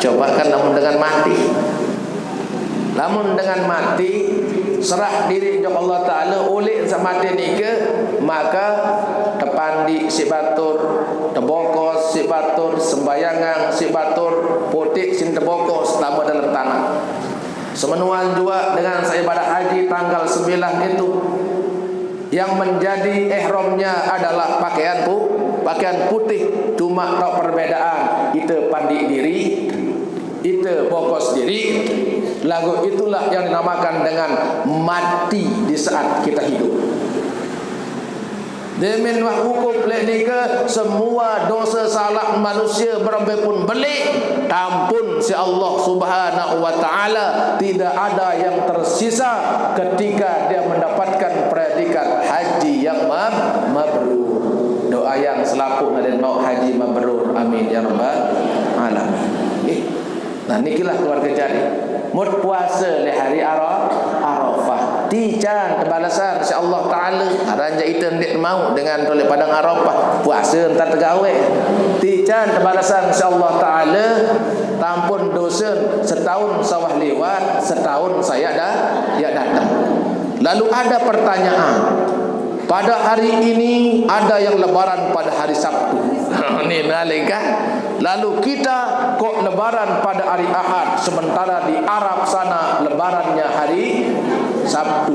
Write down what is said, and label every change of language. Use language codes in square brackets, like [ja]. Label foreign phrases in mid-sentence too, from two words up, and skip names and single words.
[sas] coba kan namun dengan mati. Namun dengan mati serah diri kepada [ar] Allah Ta'ala [sas] oleh mati ni ke, maka tepandi si batur, tebokos si batur, sembayangan si batur, potik sin tebokos selama dalam tanah. [id] Semenuan juga dengan saya pada haji tanggal 9 itu, yang menjadi ihramnya adalah pakaian putih, cuma tak perbedaan itu pandi diri, itu bokos diri. Lagu itulah yang dinamakan dengan mati di saat kita hidup. [sas] Demen wah hukum ni ke semua dosa salah manusia berapa pun belik tampun si [ar] Allah Subhanahu wa taala, [id] tidak ada yang tersisa ketika dia mendapatkan predikat haji yang mabrur. Doa yang selaku dan mau haji mabrur, [ar] amin ya rabbal alamin. [id] Nah nikilah keluarga jari mud puasa di hari Arafah. [sas] Tijan balasan si [ar] Allah Ta'ala. [sas] Aranja itu ndik mau dengan toleh padang Arafah. Puasa entar tegawe. Tijan balasan si [ar] Allah Ta'ala. [sas] Tampun dosa setahun sawah lewat, setahun saya datang. [id] Lalu ada pertanyaan. Pada hari ini ada yang lebaran pada hari Sabtu. [sas] Ini nalika. [id] Lalu kita kok lebaran pada hari Ahad, sementara di Arab sana lebarannya hari Sabtu.